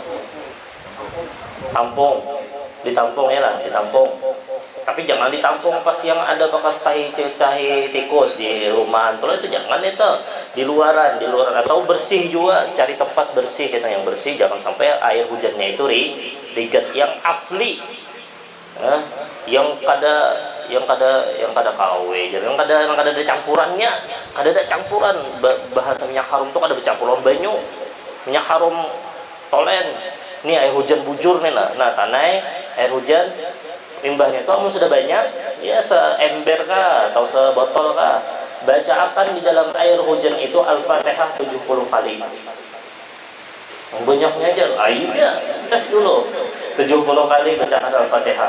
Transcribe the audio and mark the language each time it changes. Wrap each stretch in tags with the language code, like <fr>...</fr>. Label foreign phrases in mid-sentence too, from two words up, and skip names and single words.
<bjn>Tampung. Ditampung ya lah, ditampung. Tapi jangan ditampung pas yang ada bekas tahi tikus di rumah antul, itu jangan itu, di luaran atau bersih juga, cari tempat bersih kita yang bersih, jangan sampai air hujannya itu rigat yang asli, yang kada KW, jadi yang kada ada campurannya, ada campuran bahasa minyak harum tuh ada bercampuran banyu, minyak harum tolen, ini air hujan bujur nih nah tanai air hujan limbahnya itu sudah banyak ya, seember kah atau sebotol kah, bacakan di dalam air hujan itu Al-Fatihah 70 kali. Banyaknya aja, ayo tes dulu 70 kali bacakan Al-Fatihah.</bjn>